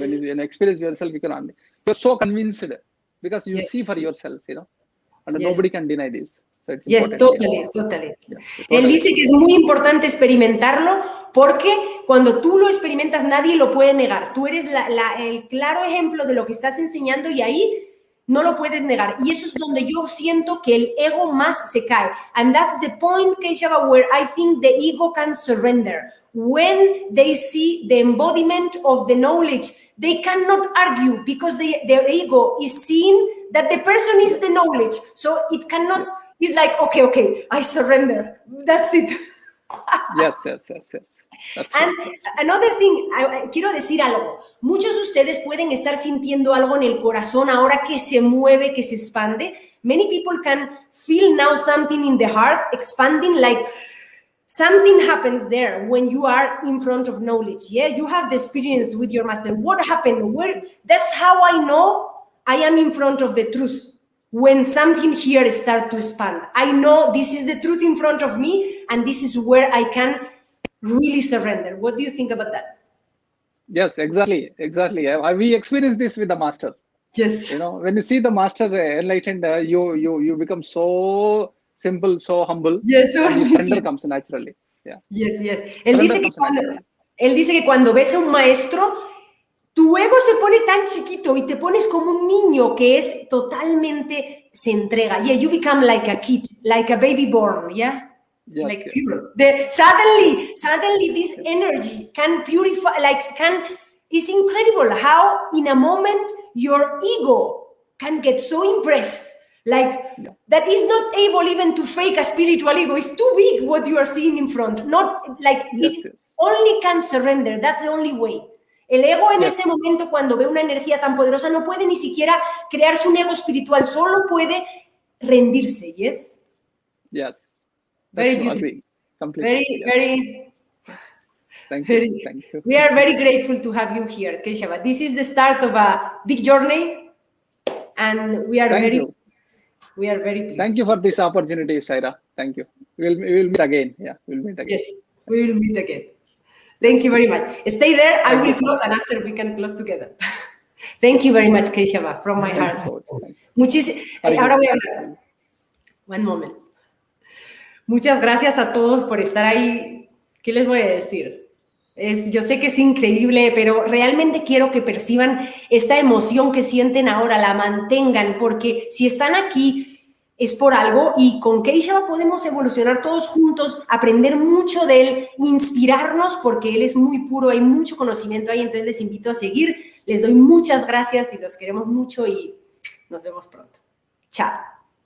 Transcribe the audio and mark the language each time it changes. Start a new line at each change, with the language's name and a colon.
English: When you experience yourself, you're so convinced, because you see for yourself, and nobody can deny this. So yes, totally.
Spanish: Él dice que es muy importante experimentarlo, porque cuando tú lo experimentas nadie lo puede negar. Tú eres el claro ejemplo de lo que estás enseñando, y ahí no lo puedes negar. Y eso es donde yo siento que el ego más se cae.
English: And that's the point, Keshava, where I think the ego can surrender. When they see the embodiment of the knowledge, they cannot argue because the ego is seeing that the person is the knowledge. So it cannot, it's like, okay, I surrender. That's it. Yes. That's And true. another thing,
Spanish: quiero decir algo. Muchos de ustedes pueden estar sintiendo algo en el corazón ahora que se mueve, que se expande.
English: Many people can feel now something in the heart expanding, like something happens there when you are in front of knowledge. Yeah, you have the experience with your master. What happened? That's how I know I am in front of the truth. When something here starts to expand, I know this is the truth in front of me, and this is where I can really surrender. What do you think about that? Yes, exactly. We experience this with the master. Yes. When you see the master enlightened, you become so simple, so humble. Yes. And surrender comes naturally. Yeah. Yes.
Spanish: Él dice que cuando ves a un maestro, tu ego se pone tan chiquito y te pones como un niño que es totalmente se entrega.
English: Yeah, you become like a kid, like a baby born. Yeah. Yes. Pure. Suddenly this energy can purify, it's incredible how in a moment your ego can get so impressed, that is not able even to fake a spiritual ego. It's too big what you are seeing in front. Not like it only can surrender. That's the only way.
Spanish: El ego en ese momento, cuando ve una energía tan poderosa, no puede ni siquiera crearse un ego espiritual, solo puede rendirse.
English: Yes. Yes. Very beautiful. Very. Thank you. We are very grateful to have you here, Keshava. This is the start of a big journey, and we are very pleased. Thank you for this opportunity, Shaira. Thank you. We will meet again. Yeah, we'll meet again. Yes, we will meet again. Thank you very much. Stay there. I will close, and after we can close together. Thank you very much, Keshava, from my heart.
Spanish: Ahora voy a hablar.
English: One moment.
Spanish: Muchas gracias a todos por estar ahí. ¿Qué les voy a decir? Yo sé que es increíble, pero realmente quiero que perciban esta emoción que sienten ahora, la mantengan, porque si están aquí es por algo y con Keshava podemos evolucionar todos juntos, aprender mucho de él, inspirarnos, porque él es muy puro, hay mucho conocimiento ahí, entonces les invito a seguir. Les doy muchas gracias y los queremos mucho y nos vemos pronto. Chao.